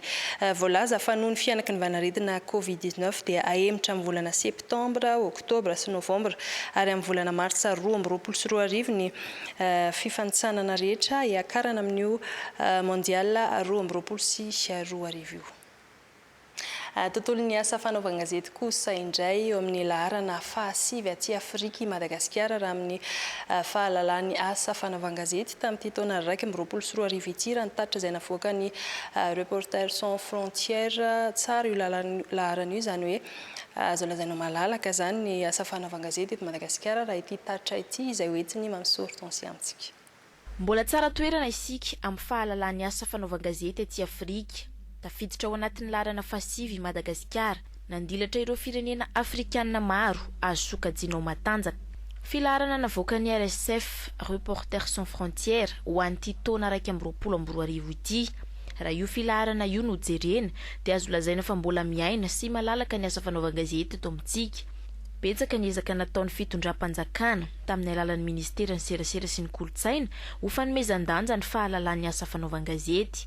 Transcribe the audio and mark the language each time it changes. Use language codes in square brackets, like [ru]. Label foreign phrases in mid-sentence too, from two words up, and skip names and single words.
[mg] Voalaza fa noho ny fianaka ny vanaretina Covid-19 dia aemitra amin'ny volana septambra, oktobra sy novambra ary amin'ny volana martsa 2022 ny fifantsanana rehetra hiakarana amin'io mondial 2022. Tontolon'ny asa fanaovana gazety kosa indray eo amin'ny laharana fahasivy aty Afrika i Madagasikara raha amin'ny fahalalan'ny asa fanaovana gazety tamin'ity taona 2022 ity raha ny tatitra izay navoaka ny Reporters sans frontières tsara io laharana io izany hoe azo lazaina malalaka zany ny asa fanaovana gazety eto Madagasikara raha ity tatitra ity izay hoentiny Mamsy Hortensia amintsika. Mbola tsara toerana isika amin'ny fahalalan'ny asa fanaovana gazety aty Afrika. Tafiditra ao anatin'ny laharana fahasivy i Madagasikara nandilatra ireo firenena afrikanina maro azo sokajiana ao matanjaka. Filaharana navoaka ny RSF Reporters sans frontières ho an'ity taona 2022 ity. Raha io filaharana io no jerena dia azo lazaina fa mbola miaina sy malalaka ny asa fanaovana gazety eto amintsika. Betsaka ny ezaka nataon'ny fitondram-panjakana tamin'ny alalan'ny ministera ny serasera sy ny kolotsaina ho fanomezan-danja ny fahalalan'ny asa fanaovana gazety.